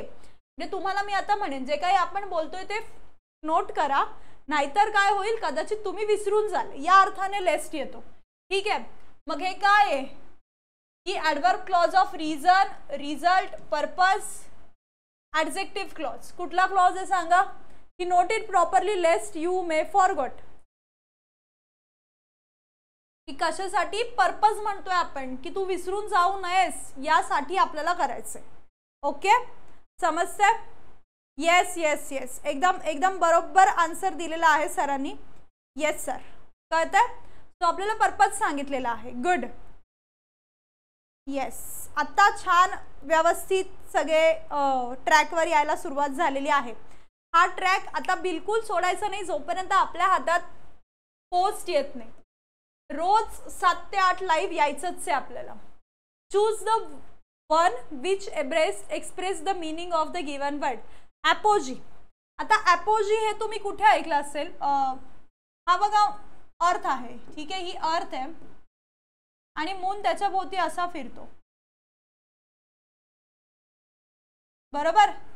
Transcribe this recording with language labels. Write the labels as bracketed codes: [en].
[mr] म्हणजे तुम्हाला मी आता म्हणेन जे काही आपण बोलतोय ते नोट करा, नाहीतर काय होईल, कदाचित तुम्ही विसरून जाल, या अर्थाने लेस्ट येतो. ठीक आहे. मग हे काय आहे की [en] Adverb clause of reason, result, purpose, adjective clause. [mr] कुठला क्लॉज आहे सांगा? [en] की note it properly lest you may forgot. [mr] की कशासाठी? पर्पज म्हणतोय आपण की तू विसरून जाऊ नयेस, यासाठी आपल्याला करायचंय. ओके, समजतंय? येस येस येस, एकदम बरोबर आन्सर दिलेला आहे सरांनी. येस सर, कळतंय? तो आपल्याला पर्पज सांगितलेला आहे. गुड. येस, आता छान व्यवस्थित सगळे ट्रॅकवर यायला सुरुवात झालेली आहे. हा ट्रॅक आता बिलकुल सोडायचा नाही जोपर्यंत आपल्या हातात पोस्ट येत नाही. रोज 7 ते 8 लाईव्ह यायचंच आहे आपल्याला. [en] Choose the one which express the meaning of the given word. Apogee. [mr] आता ॲपोजी हे तुम्ही कुठे ऐकलं असेल? हा बघा अर्थ आहे. ठीक आहे, ही अर्थ आहे आणि मून त्याच्या भोवती असा फिरतो, बरोबर?